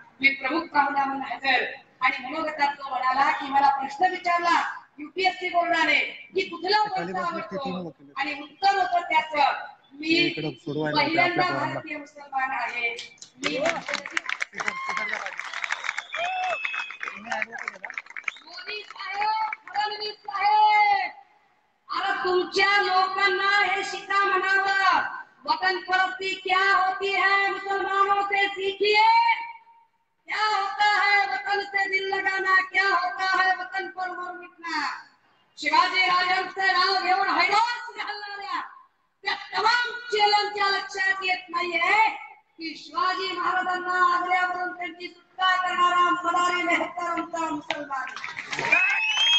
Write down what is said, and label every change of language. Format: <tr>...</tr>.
<mr>मी प्रमुख पाहुणा म्हणून हजर आणि मनोगतात तो म्हणाला की मला प्रश्न विचारला युपीएससी बोर्डाने की कुठला पक्ष आवडतो आणि उत्तर होतं त्याचं मी पहिल्यांदा भारतीय मुसलमान आहे. मी मोदी साहेब, फडणवीस साहेब, अरे तुमच्या लोकांना हे शिका म्हणावं.</mr> <hi>वतन परस्ती क्या होती है मुसलमानों से सीखिए. क्या होता है वतन से दिल लगाना, क्या होता है वतन पर मर मिटना.</hi> <mr>शिवाजी राजांचं नाव घेऊन हैदराबाद घालणाऱ्या त्या तमाम चेलांच्या लक्षात येत नाहीये की शिवाजी महाराजांना आग्र्यावरून त्यांची सुटका करणारा मदारी मेहतरांचा मुसलमान.</mr>